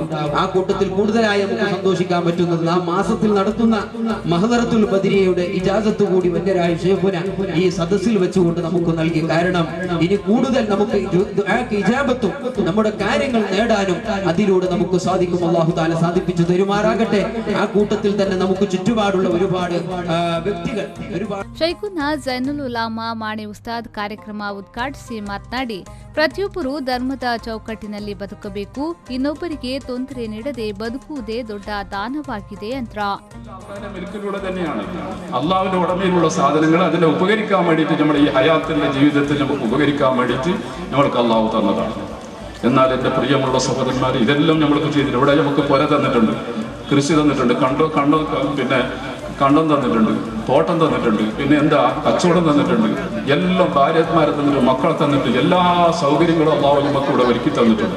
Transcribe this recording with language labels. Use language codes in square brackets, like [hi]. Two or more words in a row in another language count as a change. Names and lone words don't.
[ml] ആ കൂട്ടത്തിൽ കൂടുതലായി നമുക്ക് സന്തോഷിക്കാൻ പറ്റുന്നത് ആ മാസത്തിൽ നടത്തുന്ന മഹദറത്തുൽ ബദരിയയുടെ ഇജാസത്ത് കൂടി വന്യരായ ഷേഖുന ഈ സദസ്സിൽ വെച്ചുകൊണ്ട് നമുക്ക് നൽകി. കാരണം ഇനി കൂടുതൽ നമുക്ക് ഇജാബത്തും നമ്മുടെ കാര്യങ്ങൾ നേടാനും അതിലൂടെ നമുക്ക് സാധിക്കും. [ar] الله تعالى [ml] സാധിപ്പിച്ചു തരുമാറാകട്ടെ. ആ കൂട്ടത്തിൽ തന്നെ നമുക്ക് ചുറ്റുപാടുള്ള ഒരുപാട് വ്യക്തികൾ [kn] ಶೈಖುನಾ ಜೈನುಲ್ ಉಲಾಮಾ ಮಾಣಿ ಉಸ್ತಾದ್ ಕಾರ್ಯಕ್ರಮ ಉದ್ಘಾಟಿಸಿ ಮಾತನಾಡಿ, ಪ್ರತಿಯೊಬ್ಬರು ಧರ್ಮದ ಚೌಕಟ್ಟಿನಲ್ಲಿ ಬದುಕಬೇಕು, ಇನ್ನೊಬ್ಬರಿಗೆ ತೊಂದರೆ ನೀಡದೆ ಬದುಕುವುದೇ ದೊಡ್ಡ ದಾನವಾಗಿದೆ ಅಂತ. [ml] അള്ളാഹുവിന്റെ ഉടമയിലുള്ള സാധനങ്ങൾ അതിനെ ഉപകരിക്കാൻ വേണ്ടിയിട്ട് നമ്മുടെ ഈ ഹയാത്തിന്റെ ജീവിതത്തിൽ നമുക്ക് ഉപകരിക്കാൻ വേണ്ടിയിട്ട് നമ്മൾക്ക് അള്ളാഹു തന്നതാണ്. എന്നാൽ എൻ്റെ പ്രിയമുള്ള സഹോദരന്മാർ, ഇതെല്ലാം നമ്മൾക്ക് ചെയ്തിട്ടുണ്ട്. ഇവിടെ നമുക്ക് പുര തന്നിട്ടുണ്ട്, കൃഷി തന്നിട്ടുണ്ട്, കണ്ടം തന്നിട്ടുണ്ട്, തോട്ടം തന്നിട്ടുണ്ട്, പിന്നെ എന്താ കച്ചവടം തന്നിട്ടുണ്ട്, എല്ലാം ഭാര്യമാരെ തന്നിട്ട്, മക്കളെ തന്നിട്ട്, എല്ലാ സൗകര്യങ്ങളും അള്ളാഹു നമുക്ക് ഇവിടെ ഒരുക്കി തന്നിട്ടുണ്ട്.